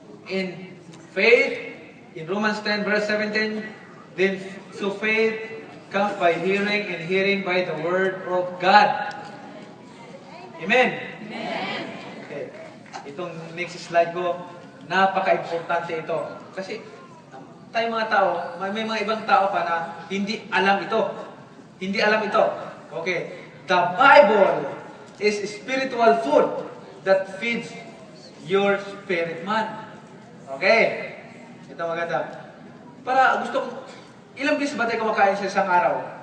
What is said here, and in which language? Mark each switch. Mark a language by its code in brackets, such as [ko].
[en] In faith, in Romans 10 verse 17, then so faith comes by hearing, and hearing by the word of God. Amen? Amen. Okay. [tl] itong next slide ko, napaka-importante ito. Kasi tayo mga tao, may mga ibang tao pa na hindi alam ito. Hindi alam ito. Okay. [en] The Bible is spiritual food that feeds your spirit man. [tl] Okay. Ito maganda. Para gusto ko, ilang beses ba tayo kumakain sa isang araw?